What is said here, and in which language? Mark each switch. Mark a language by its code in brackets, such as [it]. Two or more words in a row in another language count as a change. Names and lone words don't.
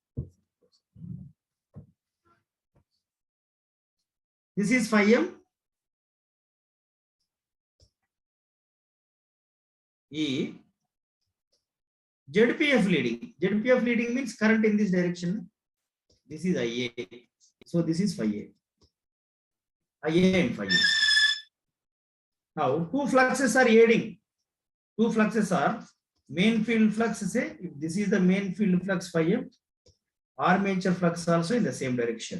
[en] This is phi m, E. ZPF leading. ZPF leading means current in this direction. This is IA. So this is phi A. IA and phi A. Now, two fluxes are aiding. Two fluxes are main field flux. Say, if this is the main field flux phi M, armature flux also in the same direction.